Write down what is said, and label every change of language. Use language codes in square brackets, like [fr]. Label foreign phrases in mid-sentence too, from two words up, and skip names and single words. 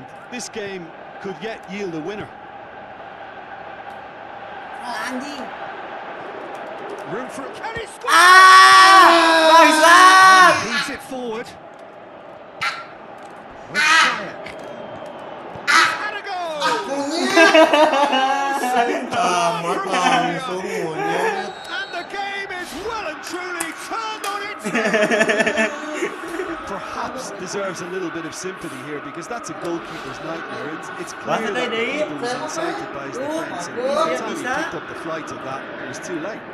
[en] This game could yet yield a winner. [id] Anjing. [en] Room for a... Can he score? [id] Bangsat. [en] Heaves it forward. And a goal! [id] Tamat langsung monyet. [en] And the game is well and truly turned on its head. Perhaps deserves a little bit of sympathy here, because that's a goalkeeper's nightmare. It's clear What's that the idea? he was incited by his defence, and by the time he picked up the flight of that, it was too late.